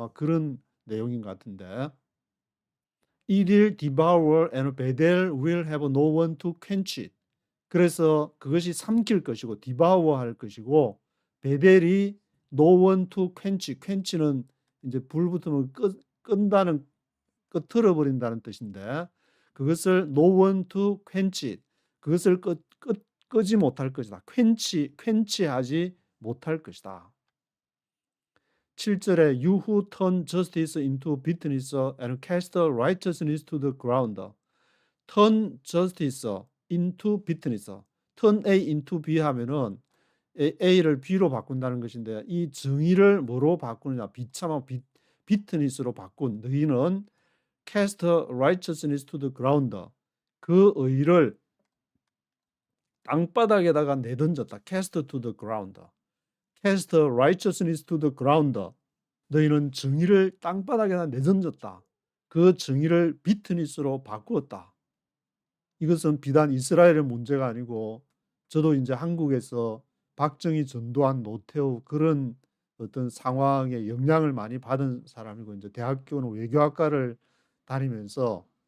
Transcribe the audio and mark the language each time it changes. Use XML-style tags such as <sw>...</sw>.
<ko>막 그런 내용인 것 같은데,</ko> <en>It will devour and Bethel will have no one to quench it.</en> <ko>그래서 그것이 삼킬 것이고 devour 할 것이고, 베델이</ko> <en>no one to quench</en> <ko>는 이제 불 붙으면 끈다는, 끄트러 버린다는 뜻인데, 그것을</ko> <en>no one to quench it.</en> <ko>그것을 끄지 못할 것이다.</ko> <en>quench</en> <ko>하지 못할 것이다. 7절에</ko> <en>You who turn justice into bitterness and cast righteousness to the ground. Turn justice into bitterness. turn A into B</en> <ko>하면은 A를 B로 바꾼다는 것인데, 이 정의를 뭐로 바꾸느냐? 비참한 비트니스로 바꾼 너희는</ko> <en>cast righteousness to the ground.</en> <ko>그 의를 땅바닥에다가 내던졌다.</ko> <en>cast to the ground. cast righteousness to the ground.</en> <ko>너희는 정의를 땅바닥에다 내던졌다. 그 정의를 비트니스로 바꾸었다. 이것은 비단 이스라엘의 문제가 아니고 저도 이제 한국에서 박정희, 전두환, 노태우 그런 어떤 상황에 영향을 많이 받은 사람이고 이제 대학교는 외교학과를 다니면서</ko>